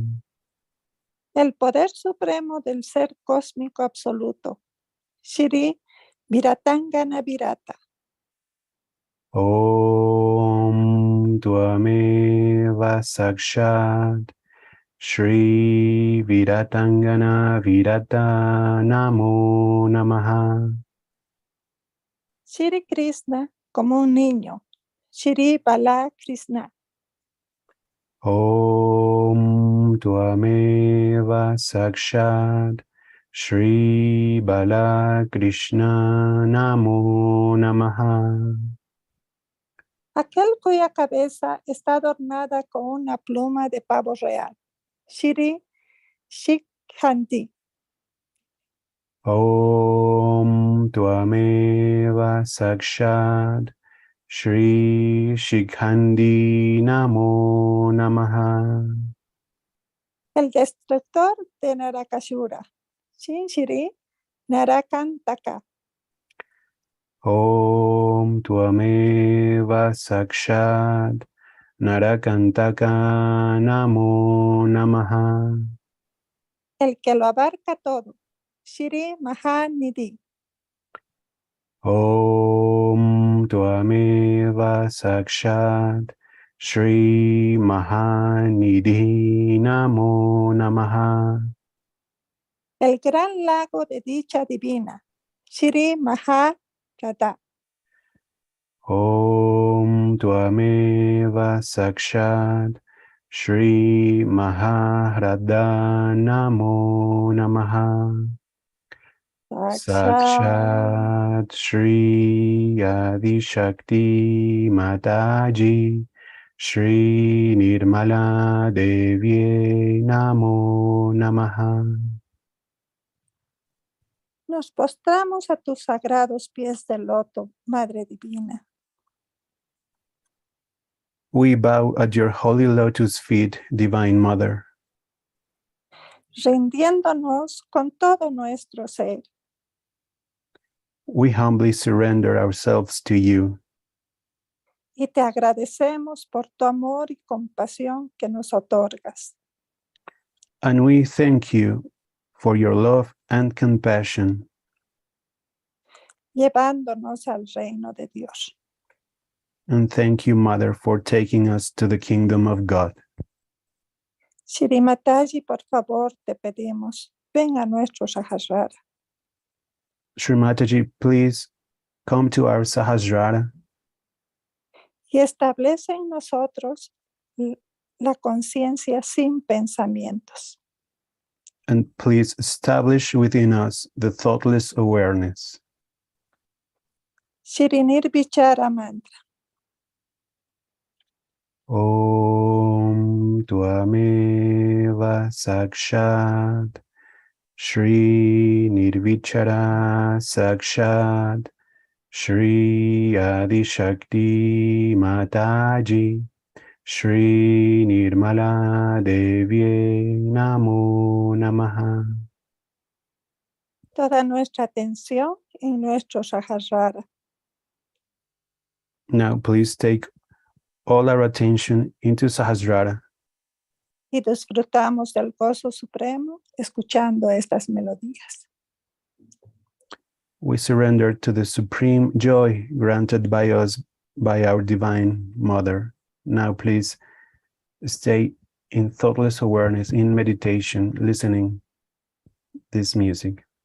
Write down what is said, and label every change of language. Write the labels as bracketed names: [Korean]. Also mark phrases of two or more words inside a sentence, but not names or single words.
[Spanish] El poder supremo del ser cósmico absoluto, Shri Viratangana Virata. [Sanskrit] Om Tvameva Sakshat Shri Viratangana Virata Namo Namaha. [Spanish] Shri Krishna como un niño, Shri Bala Krishna. [Sanskrit] Om Tvameva Sakshat Shri Bala Krishna Namo Namaha. [Spanish] Aquel cuya cabeza está adornada con una pluma de pavo real, Shri Shikhandi. [Sanskrit] Om Tvameva Sakshat Shri Shikhandi Namo Namaha. [Spanish] El destructor de Narakasura, Shri Narakantaka. [Sanskrit] Om Tvameva Sakshat Narakantaka Namo Namaha. [Spanish] El que lo abarca todo, Shri Mahanidhi. [Sanskrit] Om Tvameva Sakshat Shri Mahanidhi Namo Namaha. [Spanish] El gran lago de dicha divina, Shri Maharada. [Sanskrit] Om Tvameva Sakshat Shri Maharada Namo Namaha. Sakshat Shri Adi Shakti Mataji Shri Nirmala Devi Namo Namaha. [Spanish] Nos postramos a tus sagrados pies de loto, Madre Divina. [English] We bow at your holy lotus feet, Divine Mother, [Spanish] Rindiéndonos con todo nuestro ser. [English] we humbly surrender ourselves to you, [Spanish] Y te agradecemos por tu amor y compasión que nos otorgas, [English] and we thank you for your love and compassion, [Spanish] llevándonos al reino de Dios. [English] and thank you, Mother, for taking us to the kingdom of God. [Spanish] Shri Mataji, por favor, te pedimos, ven a nuestro Sahasrara [English] Shri Mataji, please come to our Sahasrara [Spanish] y establece en nosotros la conciencia sin pensamientos. [English] and please establish within us the thoughtless awareness. Shri Nirvichara mantra. [Sanskrit] Om Tvameva Sakshat Shri Nirvichara Sakshat Shri Adi Shakti Mataji Shri Nirmala Devye Namo Namaha. [Spanish] Toda nuestra atención en nuestro Sahasrara. [English] Now please take all our attention into Sahasrara. [Spanish] Y disfrutamos del gozo supremo escuchando estas melodías. [English] We surrender to the supreme joy granted by us by our Divine Mother. Now please stay in thoughtless awareness, in meditation, listening this music.